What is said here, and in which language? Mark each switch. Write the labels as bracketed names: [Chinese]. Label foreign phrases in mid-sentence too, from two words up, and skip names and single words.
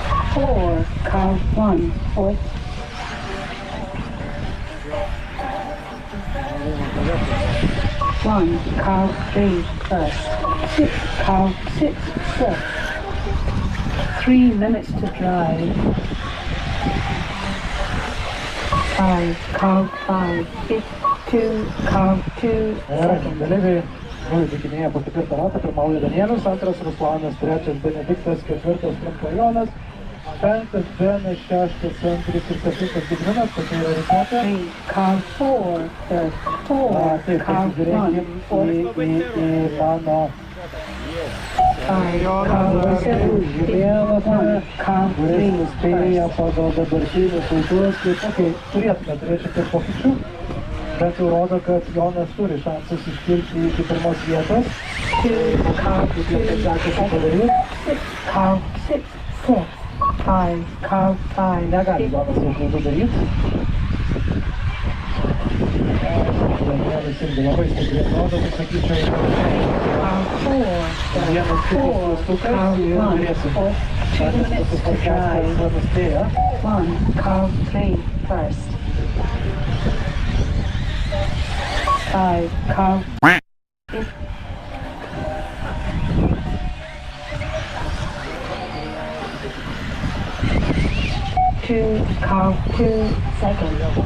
[English] 4, car 1, fourth. 1, car 3, first. 6, car 6, fourth. 3 minutes to drive. 5, car 5, fifth. 2, car 2, second. [Lithuanian] Dalyviai įtikinėja po 4 ratą, pirmauja Danielius, 2 Ruslanas, 3 Benediktas, 4 Jonas, 5 Benas, 6 Andrius ir 7 Gediminas, tokia yra rikiuotė. [English] 3, car 4, third. 4, car 1, fourth. [Lithuanian] Į mano [English] 5, car 7, [Lithuanian] žemėlapį, [English] car [Lithuanian] kuris [English] 3, [Lithuanian] nuspėja pagal dabartinius laikus, tai turėtume turėti šiek tiek pokyčių. Bet jau rodo, kad Jonas turi šansus iškilti iki pirmos vietos. [English] 2, car 2, second. 6, car 6, fourth. 5, car 5, [Lithuanian] Negali Jonas jau klaidų daryti. Danielis irgi labai stipriai atrodo, tai sakyčiau, [English] car 4, [Lithuanian] vienas kitas stukas ir turėsim. [English] 2 minutes to drive. [Lithuanian] Nuspėja. [English] 1, car 3, first. 5, car 2, car 2, second.